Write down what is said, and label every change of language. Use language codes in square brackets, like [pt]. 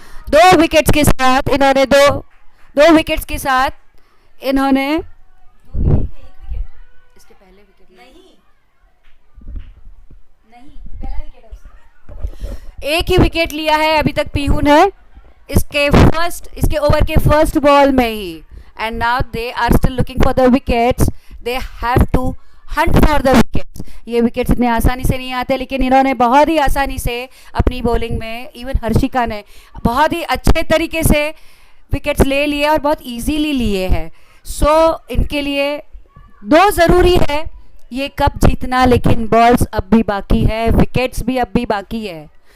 [hi] 2 wickets के साथ इन्होंने दो विकेट्स के साथ इन्होंने इसके पहले विकेट नहीं, पहला विकेट है उसका. एक ही विकेट लिया है अभी तक पीहू ने इसके ओवर के फर्स्ट बॉल में ही. [en] And now they are still looking for the wickets. They have to hunt for the wickets. [hi] ये विकेट्स इतने आसानी से नहीं आते, लेकिन इन्होंने बहुत ही आसानी से अपनी बॉलिंग में, इवन हर्षिका ने बहुत ही अच्छे तरीके से विकेट्स ले लिए और बहुत इजीली लिए हैं. सो इनके लिए 2 ज़रूरी है ये कप जीतना, लेकिन बॉल्स अब भी बाकी है, विकेट्स भी अब भी बाकी है.